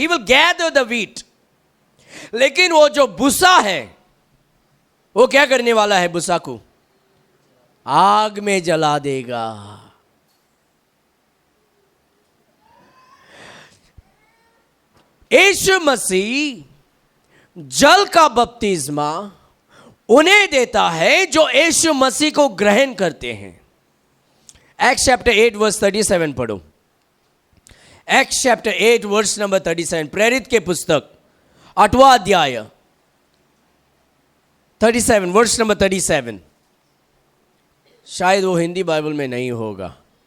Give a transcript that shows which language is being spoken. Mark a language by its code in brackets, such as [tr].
[en] He will gather the wheat. [hi] लेकिन वो जो भूसा है वो क्या करने वाला है, भूसा को आग में जला देगा। यीशु मसीह जल का बपतिस्मा उन्हें देता है जो यीशु मसीह को ग्रहण करते हैं। [en] Acts chapter 8 verse 37 [hi] पढ़ो। [en] Acts chapter 8 verse number 37, [hi] प्रेरित के पुस्तक 8वां अध्याय 37 वर्ष नंबर 37। शायद वो हिंदी बाइबल में नहीं होगा।